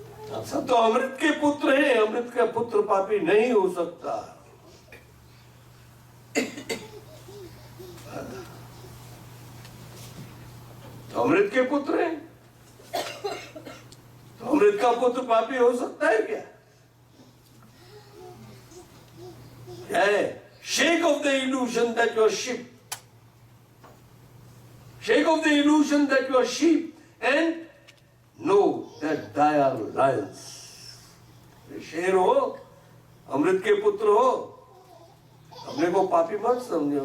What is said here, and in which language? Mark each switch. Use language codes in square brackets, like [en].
[hi] आप सब तो अमृत के पुत्र हैं, अमृत का पुत्र पापी नहीं हो सकता। तो अमृत के पुत्र हैं, तो अमृत का पुत्र पापी हो सकता है क्या? क्या है? [en] Shake off the illusion that you are sheep. Shake off the illusion that you are sheep and know that they are lions. [hi] शेर हो, अमृत के पुत्र हो, अपने को पापी मत समझो।